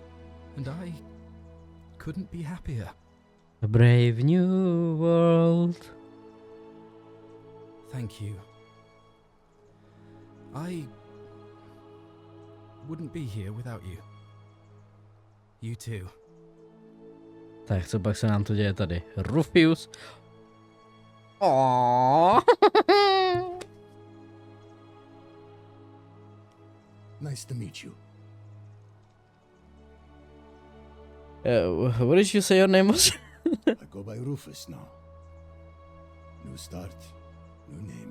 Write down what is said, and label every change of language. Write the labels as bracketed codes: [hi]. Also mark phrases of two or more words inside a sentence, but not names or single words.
[en] And I couldn't be happier. A brave new world. Thank you. I wouldn't be here without you. You too. [cs] Tak, co pak se nám to děje tady? Rufius. Aww. [en] Nice to meet you. What did you say your name was? I go by Rufus now. New start, new name.